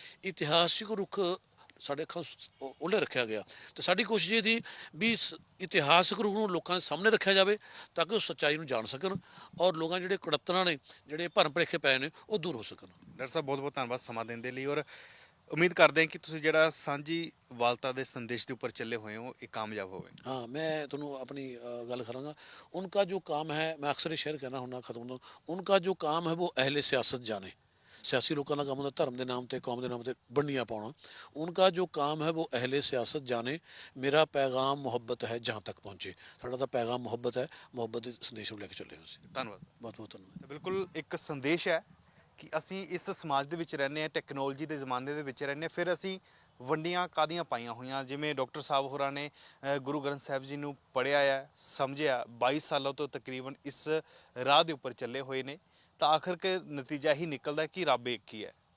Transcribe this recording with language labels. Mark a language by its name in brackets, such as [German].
[Punjabi] ਇਤਿਹਾਸਿਕ ਰੁੱਖ ਸਾਡੇ ਅੱਖਾਂ ਉਹਲੇ ਰੱਖਿਆ ਗਿਆ ਤੇ ਸਾਡੀ ਕੋਸ਼ਿਸ਼ ਇਹ ਸੀ ਵੀ ਇਤਿਹਾਸਕ ਰੂਪ ਨੂੰ ਲੋਕਾਂ ਦੇ ਸਾਹਮਣੇ ਰੱਖਿਆ ਜਾਵੇ ਤਾਂ ਕਿ ਉਹ ਸੱਚਾਈ ਨੂੰ ਜਾਣ ਸਕਣ ਔਰ ਲੋਕਾਂ ਜਿਹੜੇ ਕੁੜੱਤਨਾਂ ਨੇ, ਜਿਹੜੇ ਭਰਮ ਭੁਲੇਖੇ ਪਏ ਨੇ, ਉਹ ਦੂਰ ਹੋ ਸਕਣ। ਡਾਕਟਰ ਸਾਹਿਬ ਬਹੁਤ ਬਹੁਤ ਧੰਨਵਾਦ ਸਮਾਂ ਦੇਣ ਦੇ ਲਈ, ਔਰ ਉਮੀਦ ਕਰਦੇ ਹਾਂ ਕਿ ਤੁਸੀਂ ਜਿਹੜਾ ਸਾਂਝੀ ਵਾਲਤਾ ਦੇ ਸੰਦੇਸ਼ ਦੇ ਉੱਪਰ ਚੱਲੇ ਹੋਏ ਹੋ ਇਹ ਕਾਮਯਾਬ ਹੋਵੇ। [Hindi] हाँ, मैं ਤੁਹਾਨੂੰ अपनी गल करांगा। उनका जो काम है, मैं अक्सर ये शेयर कहना हुन्ना खत्म होना, उनका जो काम है वो अहले सियासत जाने। सियासी लोगों का काम होता धर्म के नाम पर, कौम के नाम पर बंडियाँ पाना। उनका जो काम है वो अहले सियासत जाने। मेरा पैगाम मुहब्बत है जहाँ तक पहुँचे। [Punjabi] साਡਾ ਤਾਂ [Hindi] पैगाम मुहब्बत है, [Punjabi] मुहब्बत ਦੇ ਸੰਦੇਸ਼ ਨੂੰ ਲੈ ਕੇ ਚੱਲੇ ਹਾਂ ਅਸੀਂ। ਧੰਨਵਾਦ। ਬਹੁਤ ਬਹੁਤ ਧੰਨਵਾਦ। ਤਾਂ ਬਿਲਕੁਲ ਇੱਕ ਸੰਦੇਸ਼ ਹੈ ਕਿ ਅਸੀਂ ਇਸ ਸਮਾਜ ਦੇ ਵਿੱਚ ਰਹਿੰਦੇ ਹਾਂ, ਟੈਕਨੋਲੋਜੀ ਦੇ ਜ਼ਮਾਨੇ ਦੇ ਵਿੱਚ ਰਹਿੰਦੇ ਹਾਂ, ਫਿਰ ਅਸੀਂ ਵੰਡੀਆਂ ਕਾਹਦੀਆਂ ਪਾਈਆਂ ਹੋਈਆਂ। ਜਿਵੇਂ ਡਾਕਟਰ ਸਾਹਿਬ ਹੋਰਾਂ ਨੇ ਗੁਰੂ ਗ੍ਰੰਥ ਸਾਹਿਬ ਜੀ ਨੂੰ ਪੜ੍ਹਿਆ ਹੈ, ਸਮਝਿਆ, 22 ਸਾਲਾਂ ਤੋਂ ਤਕਰੀਬਨ ਇਸ ਰਾਹ ਦੇ ਉੱਪਰ ਚੱਲੇ ਹੋਏ ਨੇ, ਤਾਂ ਆਖਰ ਕੇ ਨਤੀਜਾ ਹੀ ਨਿਕਲਦਾ ਕਿ ਰੱਬ ਇੱਕ ਹੀ ਹੈ।